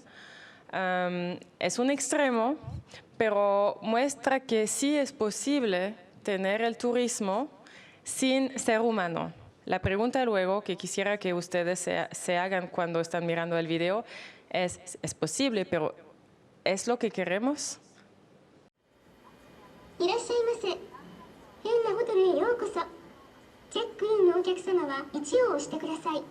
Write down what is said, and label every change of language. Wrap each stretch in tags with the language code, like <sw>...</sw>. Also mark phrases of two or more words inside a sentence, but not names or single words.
<es>Es un extremo, pero muestra que sí es posible tener el turismo sin ser humano. La pregunta luego que quisiera que ustedes se hagan cuando están mirando el video es posible, pero ¿es lo que queremos?</es> <ja>いらっしゃいませ。変なホテルへようこそ。チェックインのお客様は1を押してください。</ja>